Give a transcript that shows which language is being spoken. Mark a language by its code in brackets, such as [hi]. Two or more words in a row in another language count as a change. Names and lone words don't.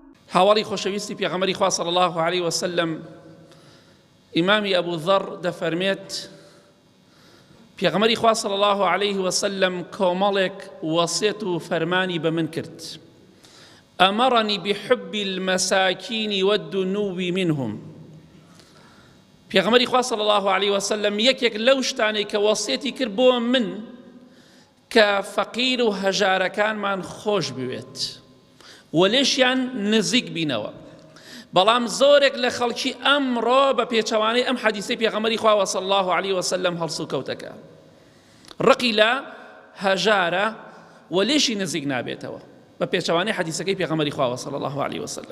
[ckb] هاوڵی خۆشەویستی پێغەمبەری خوا [ar] صلی الله عليه وسلم [ckb] ئیمامی ئەبوو ذەڕ دەفەرمێت پێغەمبەری خوا [ar] صلی الله عليه وسلم [ckb] کۆمەڵێک وەسیەت و فەرمانی بە من کرد [ar] ئەمەڕەنی بحب المساکین والدنو منهم. [ckb] پێغەمبەری خوا [ar] صلی الله عليه وسلم [ckb] یەکێک لەو شتانەی کە وەسیەتی کرد بۆ من کە فەقیر و هەژارەکانمان خۆش بوێت و لێشیان نزیک بینەوە. بەڵام زۆرێک لە خەڵکی ئەمڕۆ بە پێچەوانەی ئەم حەدیثەی پێغەمبەری خوا [ar] صلی الله عليه وسلم [ckb] هەڵسو کەوتەکە ڕقی لە هەژارە و لێشی نزیک نابێتەوە بە پێچەوانەی حەدیثەکەی پێغەمبەری خوا [ar] صلی الله عليه وسلم.